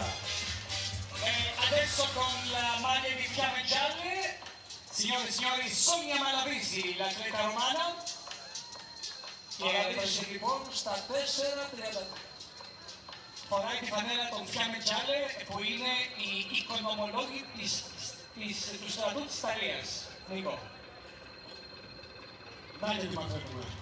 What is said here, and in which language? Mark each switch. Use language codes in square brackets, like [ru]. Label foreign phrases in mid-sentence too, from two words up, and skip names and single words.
[it] Adesso con la maglia di fiamme gialle, signore e signori, Sonia Malavisi, l'atleta romana. [el] Παραδείξει λοιπόν στα 4-30. Φοράει τη φανέλα των [it] fiamme gialle [el] που είναι οι οικονομολόγοι του στρατού της Ιταλίας. Νίκο. Να και τι μαθαίνουμε.